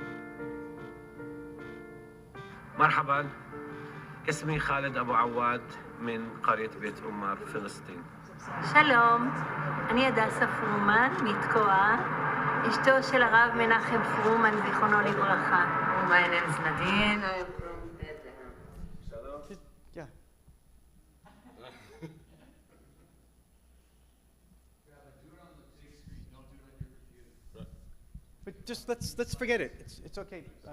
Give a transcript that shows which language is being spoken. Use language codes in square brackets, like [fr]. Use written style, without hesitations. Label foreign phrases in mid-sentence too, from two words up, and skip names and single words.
[ar] مرحبا اسمي خالد أبو عواد من قرية بيت أمار فلسطين. [he] שלום, אני הדסה פרומן מתקוע, אשתו של הרב מנחם פרומן, זיכרונו לברכה. [en] My name is Nadine. I am from Bethlehem. Yeah. But just let's forget it. It's okay.